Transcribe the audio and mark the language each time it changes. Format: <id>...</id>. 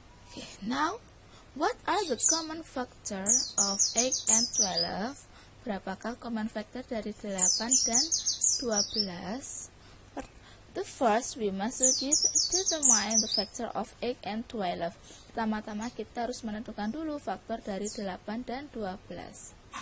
<en>Okay, now, what are the common factor of 8 and 12?</en> <id>Berapakah common factor dari 8 dan 12?</id> <en>The first, we must determine the factor of 8 and 12.</en> <id>Pertama-tama kita harus menentukan dulu faktor dari 8 dan 12.</id>